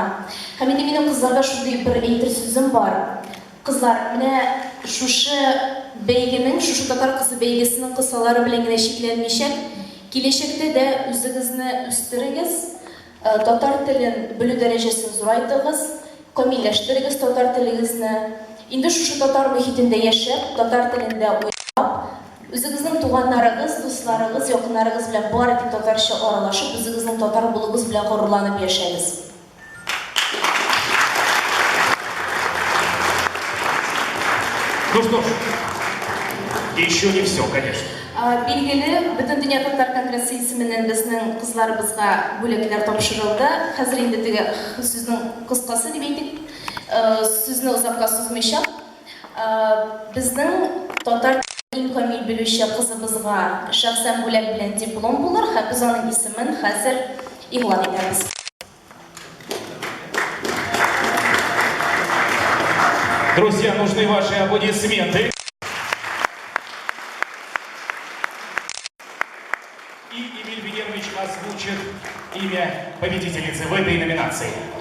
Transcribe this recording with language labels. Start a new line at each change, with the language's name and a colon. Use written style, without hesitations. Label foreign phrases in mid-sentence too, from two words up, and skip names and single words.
Tatar: Һәм инде минем кызларга шундый бер әйтер сүзем бар. Кызлар, менә шушы бәйгенең, шушы татар кызы бәйгесенең кысалары белән генә чикләнмичә, киләчәктә дә үзегезне үстерегез, татар телен белү дәрәҗәсен зурайтыгыз, камилләштерегез татар телегезне. Инде шушы татар мөхитендә яшәп, татар телендә уйлап, үзегезнең туганнарыгыз, дусларыгыз, якыннарыгыз белән бары тик татарча аралашып, үзегезнең татар булугыз белән горурланып яшәгез.
Russian: Ну что ж, еще не все, конечно.
Tatar: Билгеле, Бөтен дөнья татар конгрессы исеменнән безнең кызларыбызга бүләкләр тапшырылды. Хәзер инде теге сүзнең кыскасы дип әйтик, сүзне озакка сузмыйча, безнең татар иң камил белүче кызыбызга шәхсән бүләк белән диплом булыр һәм без аның исемен хәзер игълан итәбез.
Russian: Друзья, нужны ваши аплодисменты. И Эмиль Венерович озвучит имя победительницы в этой номинации.